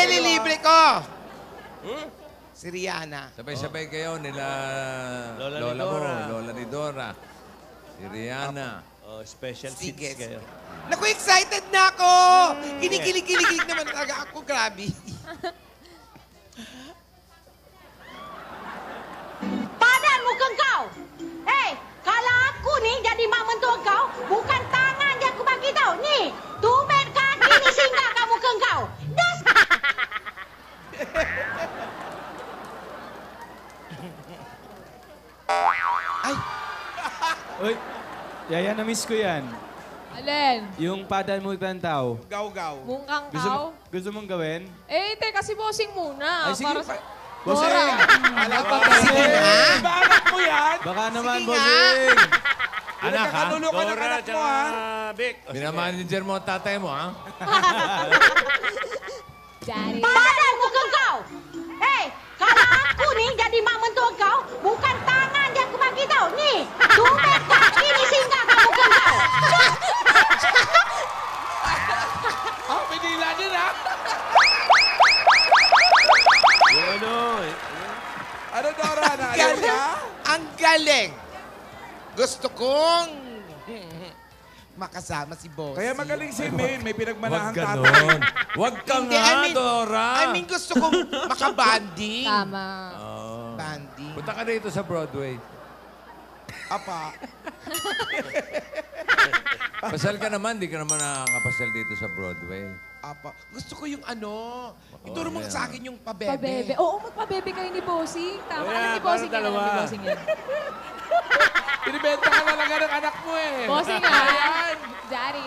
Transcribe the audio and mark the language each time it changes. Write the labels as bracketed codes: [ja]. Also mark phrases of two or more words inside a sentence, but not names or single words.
[tl] kayo, lilibre ko. Si Rihanna. Sabay-sabay kayo nila Lola ni lola mo, Dora. lola ni Dora. Si Rihanna. O, special Sige. seats kayo. Naku, excited na ako! Kinikilig-kilig naman talaga ako. Grabe. [ms] Padan muka kau. Kalau aku ni jadi mak mentua kau, bukan tangan yang aku bagi tau. Ni, tumit kaki ni singgah kat muka kau. Das. Ay, [tl] Uy, Yaya, na-miss ko yan. Alin? Yung padan mo tao. gaw-gaw. Mungkang Gusto, kaw? gusto mong gawin? Eh, te, kasi bossing muna. Ay, sige. Para sa... Bossing! Dora. Sige nga. Ba, anak mo yan? Baka naman, Sige nga. bossing! Anak, ha? Nagkakanulo ka ng Dora, anak mo, tsaka ha? Vic. O, sige. Minamanager mo ang tatay mo, ha? Daddy. [ms] Padan muka kau. Kalau aku ni jadi mak mentua kau, bukan tangan yang aku bagi tau. Ni, tumit kaki ni singgah kat muka kau. [tl] Ah, pinila din, ha? Yung ano, Ano, Dora? Naayaw Galing. ka? Ang galing. Gusto kong makasama si Boss. Kaya magaling si May. May pinagmanahang Huwag tatay. ganon. Huwag ka Hindi, nga, Dora. [en] I mean, [tl] gusto kong makabanding. Tama. Oh. Banding. Punta ka dito sa Broadway. Apa. Pasal ka naman, di ka naman nakakapasal dito sa Broadway. Apa. Gusto ko yung ano. Ituro mo sa akin yung pabebe. Pabebe. Oo, magpabebe kayo ni Bossing. Tama. Kaya, Alam ni parang Bossing yan. Alam dalawa. ni Bossing yan. Pinibenta ka talaga ng anak mo, eh. Bossing nga. Daddy.